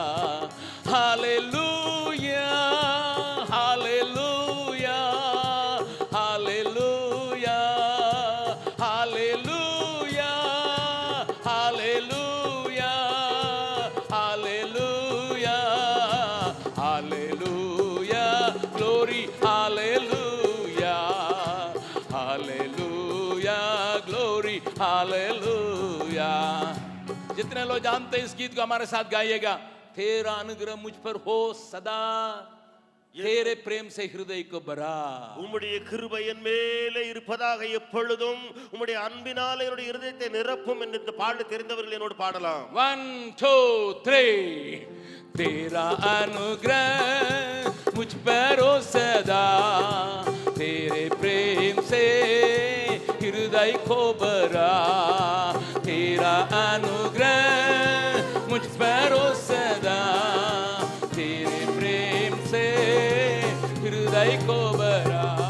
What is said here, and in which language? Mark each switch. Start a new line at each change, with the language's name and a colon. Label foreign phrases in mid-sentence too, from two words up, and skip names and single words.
Hindi: हालेलुया हालेलुया हालेलुया हालेलुया हालेलुया हालेलुया हालेलुया ग्लोरी हालेलुया हालेलुया ग्लोरी हालेलुया. जितने लोग जानते हैं इस गीत को हमारे साथ गाइएगा. तेरा अनुग्रह मुझ पर हो सदा, तेरे प्रेम से हृदय को भरा.
Tamil: உம்முடைய கிருபை என் மேலே இருப்பதாக எப்பொழுதும், உம்முடைய அன்பினாலே என்னுடைய இருதயத்தை நிரப்பும் என்று இந்த பாடல் தெரிந்தவர்கள் என்னோடு பாடலாம். 1 2 3.
Hindi: तेरा अनुग्रह मुझ पर हो सदा, तेरे प्रेम से हृदय को भरा. तेरा अनुग्रह मुझ पर हो सदा, तेरे प्रेम से हृदय को भरा.